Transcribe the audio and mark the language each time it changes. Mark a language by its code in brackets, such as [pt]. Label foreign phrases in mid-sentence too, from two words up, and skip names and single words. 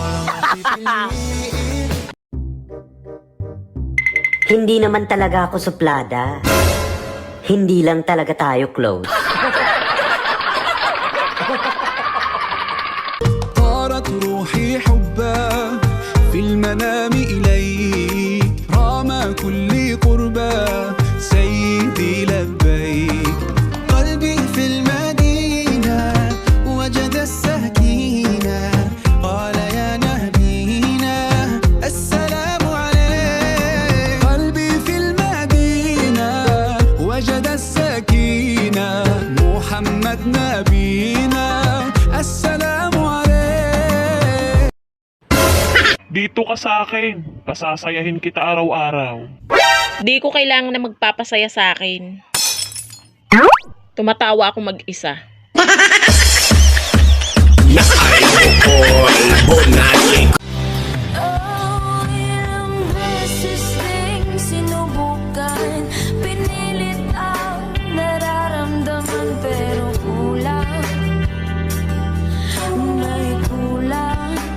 [tl] Hindi naman talaga ako suplada. Hindi lang talaga tayo close. [ar] طارت روحي حبا في المنام إليك رام كل قربا سيدي لبيك قلبي في المدينة وجد السكينة قال يا نبينا السلام عليك قلبي في المدينة وجد السكينة محمد نبينا السلام عليك. [tl] Dito ka sa akin. Pasasayahin kita araw-araw. Di ko kailangan na magpapasaya sa akin. Tumatawa ako mag-isa. Oh, ilang beses ding sinubukan, pinilit ang nararamdaman pero kulang, may kulang.